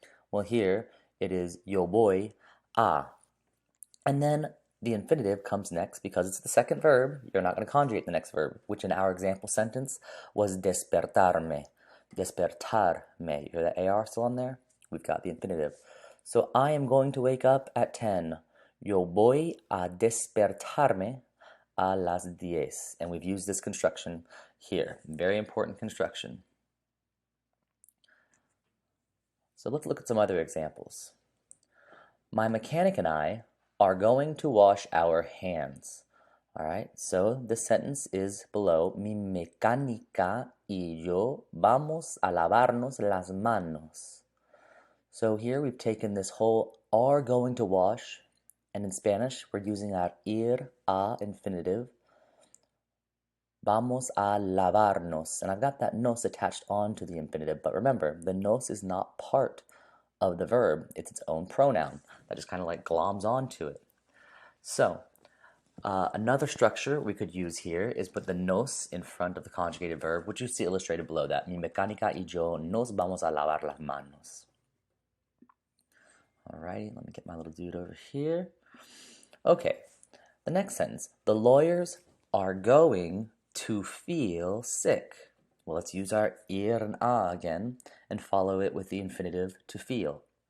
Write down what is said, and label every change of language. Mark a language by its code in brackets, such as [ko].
[en] Well, here it is [es] yo voy a. [en] And then the infinitive comes next because it's the second verb. You're not going to conjugate the next verb, which in our example sentence was despertarme. Despertarme. You hear that AR still on there? We've got the infinitive. So I am going to wake up at 10. [es] Yo voy a despertarme a las 10. [en] And we've used this construction here. Very important construction. So let's look at some other examples. My mechanic and I are going to wash our hands. All right, so the sentence is below. [es] Mi mecánica y yo vamos a lavarnos las manos. [en] So here we've taken this whole are going to wash, and in Spanish we're using our ir a infinitive. [es] Vamos a lavarnos. [en] And I've got that nos attached onto the infinitive, but remember, the nos is not part of the verb. It's its own pronoun that just kind of like gloms onto it. So another structure we could use here is put the nos in front of the conjugated verb, which you see illustrated below that. [es] Mi mecánica y yo nos vamos a lavar las manos. [en] Alrighty, let me get my little dude over here. Okay, the next sentence. The lawyers are going to feel sick. Well, let's use our ir and a again and follow it with the infinitive to feel.